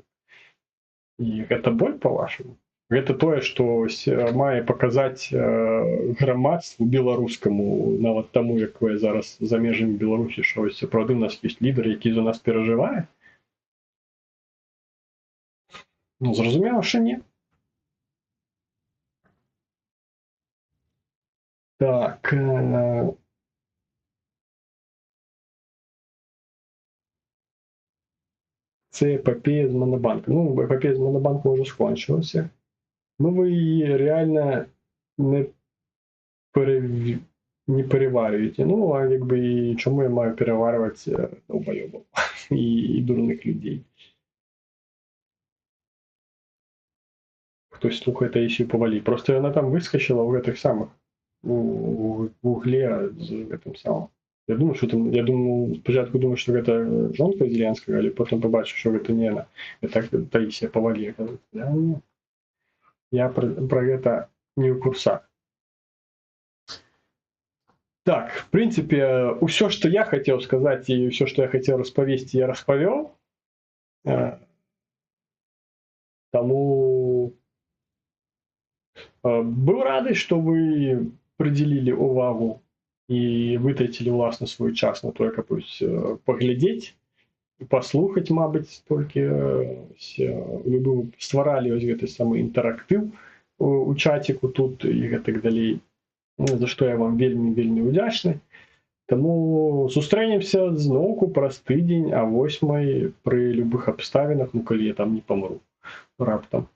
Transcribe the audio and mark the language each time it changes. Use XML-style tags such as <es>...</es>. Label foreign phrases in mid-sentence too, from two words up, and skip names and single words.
<be>І гэта боль, па-вашаму? Гэта тое, што мае паказаць грамадству беларускаму, нават таму, якое зараз за межамі Беларусі, што ось сапраўды у нас ёсць лідар, які за нас перажывае? Ну, зразумела, што не. Так...</be> <uk>Це епопея з Монобанком. Ну, епопея з Монобанком вже скончилася. Ну, ви її реально не переварюєте. Ну, а якби і чому я маю переварювати долбойобов і дурних людей? Хтось слухає Таїсію Повалій. Просто вона там вискочила</uk> <be>у гэтых самих,</be> <uk>у угле</uk> <be>з гэтым самым.</be> <uk>Я думаю, спочатку думаю, що</uk> <be>гэта жонка Зеленскага,</be> <uk>але потім побачив, що</uk> <be>гэта не яна. Гэта Таїсія Повалій. Я про гэта не ў курсах.</be> <ru>Так, в принципе,</ru> <be>ўсё, што я хацеў сказаць і ўсё, што я хацеў распавесці, я распавёў.</be> <uk>Таму быў рады, што вы приділили увагу і витратили, власне, свій час на то,</uk> <be>каб паглядзець і паслухаць, мабыць, толькі вы бы стваралі вось гэты самы інтэрактыў у чаціку тут і гэтак далей, за што я вам вельмі удзячны. Таму сустрэнемся зноўку праз тыдзень а 8 пры любых абставінах, ну калі я там не памру раптам.</be>